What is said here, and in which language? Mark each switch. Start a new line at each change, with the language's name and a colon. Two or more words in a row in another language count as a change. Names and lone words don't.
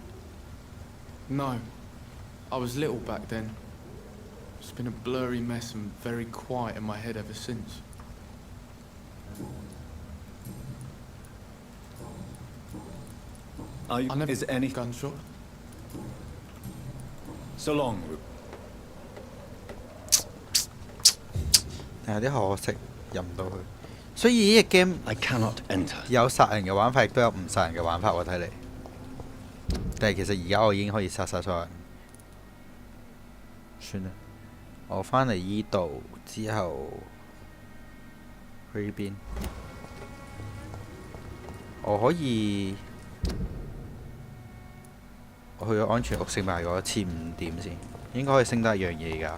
English: No. I was little back then. It's been a blurry mess and very quiet in my head ever since. Are you... I never... Is any... gunshot? So long, Rupert.
Cantonese: 有啲可惜入唔到去。所以呢隻 game
English: I cannot enter.
Cantonese: 有殺人嘅玩法，亦都有唔殺人嘅玩法喎。睇嚟，但係其實而家我已經可以殺晒所有人。算啦，我返嚟依度之後去呢邊，我可以我去咗安全屋升埋嗰1500點先，應該可以升得一樣嘢㗎。